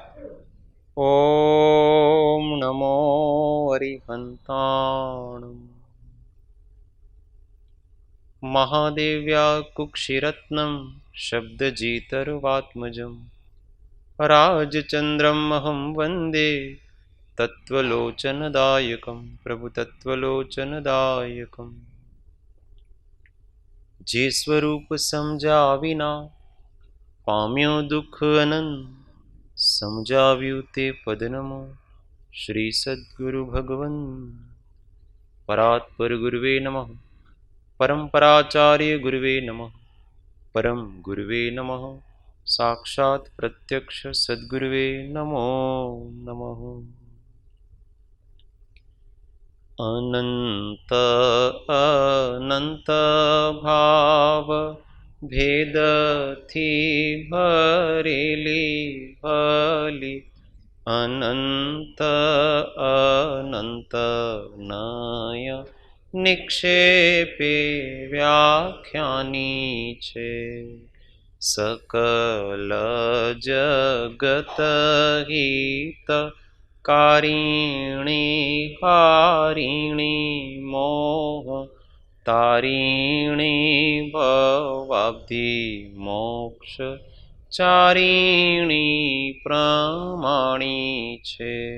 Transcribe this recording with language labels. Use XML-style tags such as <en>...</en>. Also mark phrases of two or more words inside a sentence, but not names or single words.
<sa>ॐ नमो अरिहन्ताणम् महादेव्या कुक्षिरत्नं शब्दजितर्वात्मजं राजचन्द्रमहं वन्दे तत्त्वलोचनदायकं प्रभुतत्त्वलोचनदायकम्</sa> <gu>જે સ્વરૂપ સમઝા વિના પામ્યો દુખ અનંત સમઝાવ્યું તે પદ નમો શ્રી સદ્ગુરુ ભગવન</gu> <sa>પરાત્પર ગુરુવે નમઃ परम्पराचार्य गुरुवे नमः परम गुरुवे नमः साक्षात् प्रत्यक्ष सद्गुरुवे नमो नमः</sa> <gu>અનંત અનંત ભાવ ભેદ થી ભરેલી ભલી અનંત અનંત નય નિક્ષેપે વ્યાખ્યાની છે સકલ જગત હિત કારિણી હારિણી મોહ તારિણી ભવાબ્ધિ મોક્ષ ચારિણી પ્રમાણી છે</gu>